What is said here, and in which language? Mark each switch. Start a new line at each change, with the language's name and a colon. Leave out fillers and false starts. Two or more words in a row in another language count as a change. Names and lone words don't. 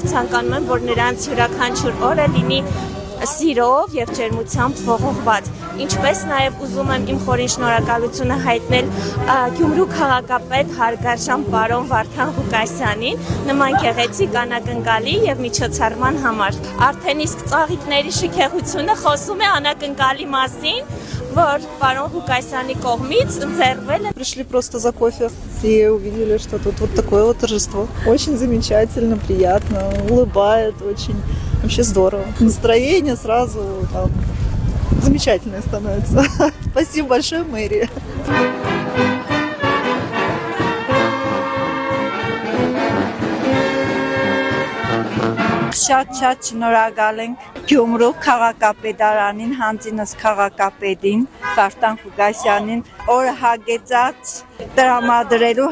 Armenian: ցանկանում եմ, որ նրանց յուրաքանչյուր օրը լինի սիրով եւ ջերմությամբ ողողված։ Ինչպես նաեւ ուզում եմ իմ խորին շնորհակալությունը հայտնել Գյումրու քաղաքապետ հարգարժան պարոն Վարդան Ղուկասյանին նման գեղեցիկ անակնկալի եւ միջոցառման համար։ Արդեն իսկ ծաղիկների շքեղությունը խոսում է անակնկալի մասին, որ պարոն Ղուկասյանի կողմից ընձեռվել է։
Russian: Пришли просто за кофе и увидели, что тут вот такое вот торжество. Очень замечательно, приятно, улыбает, очень вообще здорово. Настроение сразу там замечательное становится. Спасибо большое, мэрии.
Armenian: Շատ շնորհակալ ենք Գյումրու քաղաքապետարանին, հանձինս քաղաքապետին Վարդան Ղուկասյանին օրը հագեցած տրամադրելու